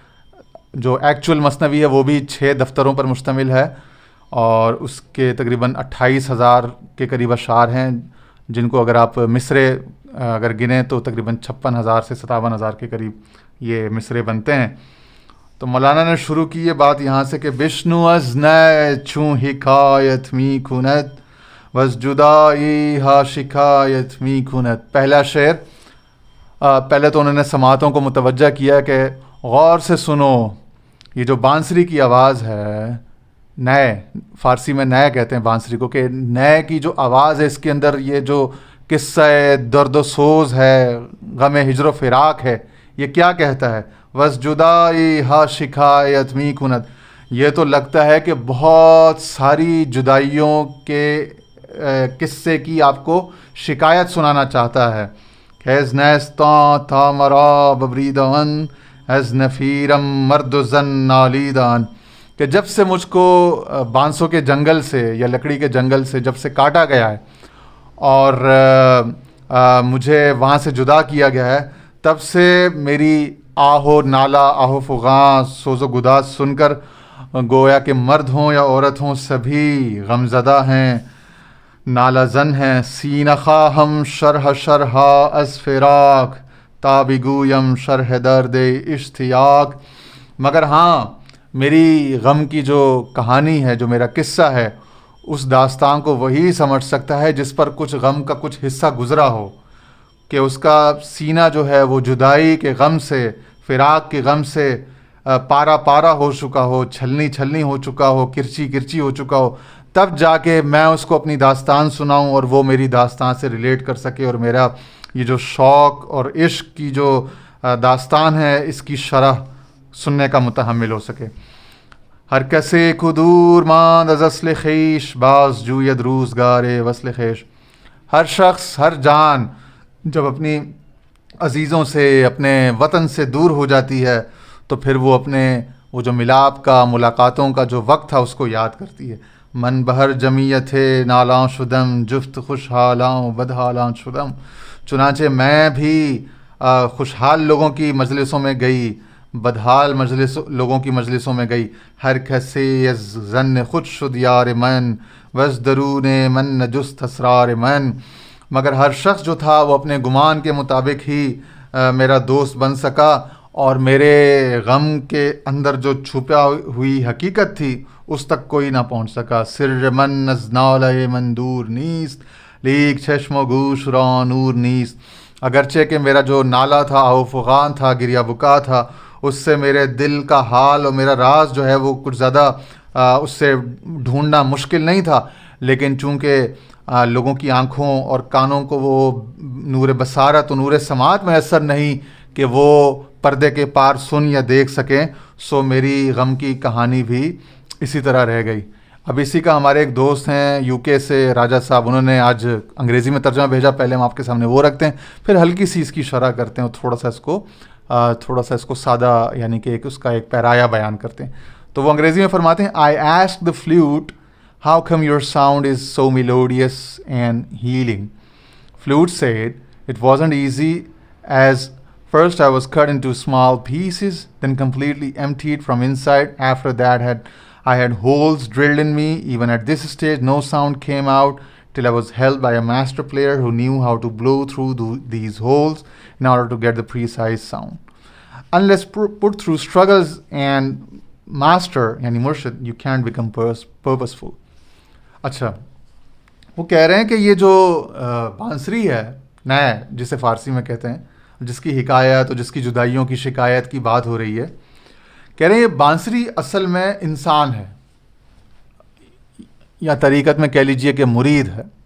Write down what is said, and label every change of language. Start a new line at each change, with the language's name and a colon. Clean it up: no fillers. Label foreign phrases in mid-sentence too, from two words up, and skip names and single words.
Urdu: جو ایکچول مثنوی ہے وہ بھی 6 دفتروں پر مشتمل ہے، اور اس کے تقریباً 28,000 کے قریب اشعار ہیں، جن کو اگر آپ مصرے اگر گنیں تو تقریباً 56,000 سے 57,000 کے قریب یہ مصرے بنتے ہیں۔ تو مولانا نے شروع کی یہ بات یہاں سے کہ
Persian: بشنو از نئے چوں حکایت می کند وز جدائی ہا شکایت می کند۔
Urdu: پہلا شعر، پہلے تو انہوں نے سماعتوں کو متوجہ کیا کہ غور سے سنو، یہ جو بانسری کی آواز ہے، نئے فارسی میں نئے کہتے ہیں بانسری کو، کہ نئے کی جو آواز ہے اس کے اندر یہ جو قصہ درد و سوز ہے، غم ہجر و فراق ہے، یہ کیا کہتا ہے؟
Persian: وز جدائی ہا شکایت می کند۔
Urdu: یہ تو لگتا ہے کہ بہت ساری جدائیوں کے قصے کی آپ کو شکایت سنانا چاہتا ہے۔
Persian: خیز نیستاں تھا مرا ببریدان از نفیرم مرد و زن نالیدان،
Urdu: کہ جب سے مجھ کو بانسوں کے جنگل سے یا لکڑی کے جنگل سے جب سے کاٹا گیا ہے اور مجھے وہاں سے جدا کیا گیا ہے، تب سے میری آہو نالا آہو فغاں سوز و گداز سن کر گویا کہ مرد ہوں یا عورت ہوں سبھی غمزدہ ہیں، نالا زن ہیں۔
Persian: سینہ خواہم شرح شرحا از فراق تابگویم شرح درد اشتیاق،
Urdu: مگر ہاں میری غم کی جو کہانی ہے، جو میرا قصہ ہے، اس داستان کو وہی سمجھ سکتا ہے جس پر کچھ غم کا کچھ حصہ گزرا ہو، کہ اس کا سینہ جو ہے وہ جدائی کے غم سے، فراق کے غم سے پارا پارا ہو چکا ہو، چھلنی چھلنی ہو چکا ہو، کرچی کرچی ہو چکا ہو، تب جا کے میں اس کو اپنی داستان سناؤں اور وہ میری داستان سے ریلیٹ کر سکے، اور میرا یہ جو شوق اور عشق کی جو داستان ہے اس کی شرح سننے کا متحمل ہو سکے۔
Persian: ہر کسے کو دور ماند از اصل خیش باز جوید روزگار وصل خیش۔
Urdu: ہر شخص، ہر جان جب اپنی عزیزوں سے، اپنے وطن سے دور ہو جاتی ہے تو پھر وہ اپنے وہ جو ملاپ کا، ملاقاتوں کا جو وقت تھا اس کو یاد کرتی ہے۔
Persian: من بہر جمیت نالاں شدم جفت خوشحالاں بدحالاں شدم۔
Urdu: چنانچہ میں بھی خوشحال لوگوں کی مجلسوں میں گئی، بدحال لوگوں کی مجلسوں میں گئی۔
Persian: ہر کسے از ظن خود شد یار من وز درون من نجست اسرار من،
Urdu: مگر ہر شخص جو تھا وہ اپنے گمان کے مطابق ہی میرا دوست بن سکا، اور میرے غم کے اندر جو چھپا ہوئی حقیقت تھی اس تک کوئی نہ پہنچ سکا۔
Persian: سر من از نالہ من دور نیست لیک چشم و گوش را نور نیست۔
Urdu: اگرچہ کہ میرا جو نالا تھا، آہو فغان تھا، گریا بکا تھا، اس سے میرے دل کا حال اور میرا راز جو ہے وہ کچھ زیادہ اس سے ڈھونڈنا مشکل نہیں تھا، لیکن چونکہ لوگوں کی آنکھوں اور کانوں کو وہ نور بصارت و نور سماعت میسر نہیں کہ وہ پردے کے پار سن یا دیکھ سکیں، سو میری غم کی کہانی بھی اسی طرح رہ گئی. اب اسی کا ہمارے ایک دوست ہیں یو کے سے راجہ صاحب, انہوں نے آج انگریزی میں ترجمہ بھیجا, پہلے ہم آپ کے سامنے وہ رکھتے ہیں, پھر ہلکی سی اس کی شرح کرتے ہیں اور تھوڑا سا اس کو سادہ یعنی کہ اس کا ایک پیرایا بیان کرتے ہیں. تو وہ انگریزی میں فرماتے ہیں,
English: I asked the flute, how come your sound is so melodious and healing? Flute said, it wasn't easy, as first I was cut into small pieces, then completely emptied from inside. After that I had holes drilled in me. Even at this stage, no sound came out till I was held by a master player who knew how to blow through these holes in order to get the precise sound. Unless put through struggles and master,
Urdu: یعنی مرشد,
English: you can't become purposeful.
Urdu: اچھا, وہ کہہ رہے ہیں کہ یہ جو بانسری ہے نئے, جسے فارسی میں کہتے ہیں, جس کی حکایت اور جس کی جدائیوں کی شکایت کی بات ہو رہی ہے, کہہ رہے ہیں یہ بانسری اصل میں انسان ہے, یا طریقت میں کہہ لیجئے کہ مرید ہے.